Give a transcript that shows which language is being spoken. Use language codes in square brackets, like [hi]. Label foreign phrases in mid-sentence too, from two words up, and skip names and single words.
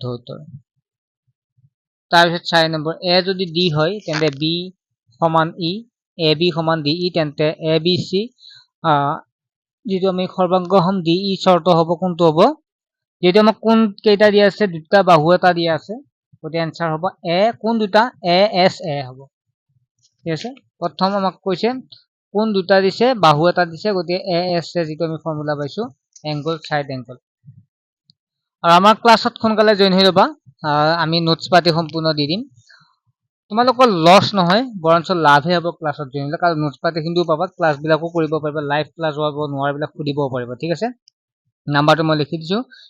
[as] উত্তৰ তাৰ পিছত 4 নম্বৰ a যদি d হয় তেন্তে b সমান e ab সমান de তেন্তে abc যেটো আমি সৰ্বাংগ হম de শৰ্ত হ'ব কোনটো হ'ব যেটো আমাক কোন কেইটা দিয়া আছে দুটা বাহু এটা দিয়া আছে গতিকে आंसर হ'ব a কোন দুটা a s a হ'ব ঠিক আছে প্ৰথম আমাক কৈছে কোন দুটা দিছে বাহু এটা দিছে গতিকে a s a যেটো আমি ফৰ্মুলা পাইছো [en] angle side angle [as] আৰু আমাৰ ক্লাছত সোনকালে জয়েন হৈ লবা আমি নোটছ পাতি সম্পূৰ্ণ দি দিম তোমালোকৰ লছ নহয় বৰঞ্চ লাভহে হ'ব ক্লাছত জয়েন হ'লে কাৰণ নোটছ পাতি কিন্তু পাবা ক্লাছ বিলাকো কৰিব পাৰিবা [en] live class [as] হ'ব নোৱাৰ বিলাক সুধিব পাৰিবা ঠিক আছে নাম্বাৰটো মই লিখি দিছো